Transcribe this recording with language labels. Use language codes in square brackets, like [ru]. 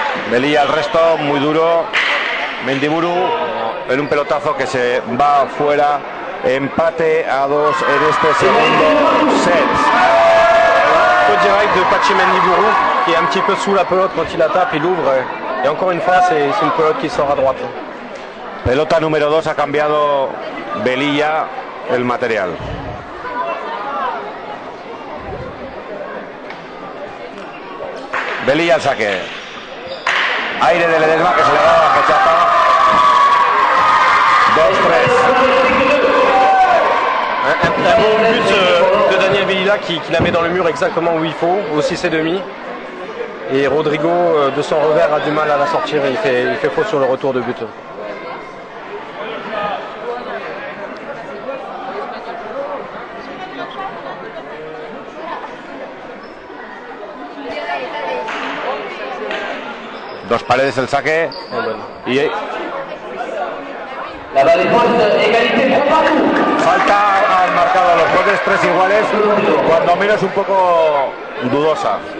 [es] Velilla al resto, muy duro. Mendiburu en un pelotazo que se va fuera. Empate a 2 en este segundo set. [fr] Faute direct de Pachi Mendiburu qui est un petit peu sous la pelote quand il la tape, il ouvre. Et encore une fois, c'est une pelote qui sort à droite. [es] Pelota número 2, ha cambiado Velilla el material. Velilla al saque. Aire de Ledesma que se le da bajo chapa. 2-3. [fr] Un bon but de Daniel Velilla qui la met dans le mur exactement où il faut, au 6,5. Et Rodrigo, de son revers, a du mal à la sortir et il fait faute sur le retour de but. [es] Dos Paredes el saque. Y [fr] La balle est bonne, égalité pour Patou. [es] falta han marcado los jueces 3 iguales, cuando menos un poco dudosa.